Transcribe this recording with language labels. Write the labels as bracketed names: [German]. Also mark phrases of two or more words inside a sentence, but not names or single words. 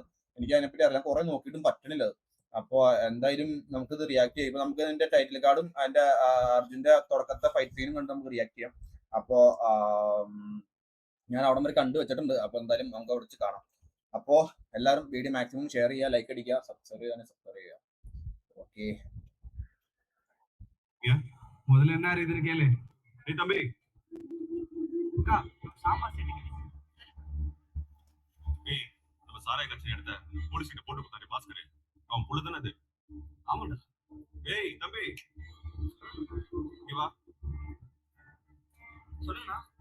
[Malayalam] എനിക്ക് അതിനെപ്പറ്റി അറിയാം, കുറെ നോക്കിയിട്ടും പറ്റണില്ല. അപ്പൊ എന്തായാലും നമുക്കിത് റിയാക്ട് ചെയ്യാം. ഇപ്പൊ നമുക്ക് അതിന്റെ [English] title card [Malayalam] അതിന്റെ അർജുന്റെ തുടക്കത്തെ [English] fight scene [Malayalam] കണ്ട് നമുക്ക് റിയാക്ട് ചെയ്യാം. അപ്പോ ഞാൻ അവിടെ വരെ കണ്ടു വെച്ചിട്ടുണ്ട്. അപ്പൊ എന്തായാലും നമുക്ക് അവിടെ വെച്ച് കാണാം. അപ്പോ എല്ലാവരും വീഡിയോ [English] maximum share [Malayalam] ചെയ്യുക, ലൈക്ക് അടിക്കുക, സബ്സ്ക്രൈബ് ചെയ്യുക. ഓക്കെ, [Tamil] முதல்ல என்ன இருக்குன்னு கேளு. தம்பி நம்ம சாராய கட்சி எடுத்த போலீஸ் கிட்ட போட்டு கொடுத்தாரு பாஸ்கர், அவன் புள்ள தானே அது? ஆமாண்டா. ஏய் தம்பி இங்க வா, சொல்லுங்கண்ணா.